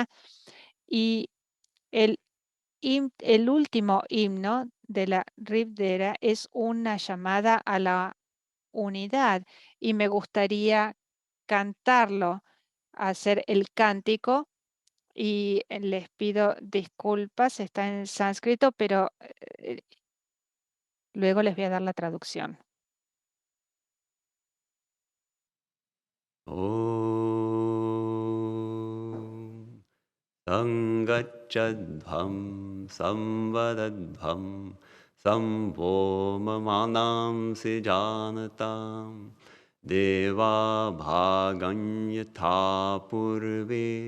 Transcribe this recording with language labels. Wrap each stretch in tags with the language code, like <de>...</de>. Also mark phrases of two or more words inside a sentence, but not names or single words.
<es>Y el, el último himno de la Rigveda es una llamada a la unidad y me gustaría cantarlo, hacer el cántico y les pido disculpas, está en sánscrito, pero luego les voy a dar la traducción.</es> <sa>ॐ सङ्गच्छध्वं संवदध्वं सम्भो ममानांसि जानतां देवा भागं यथा पूर्वे</sa>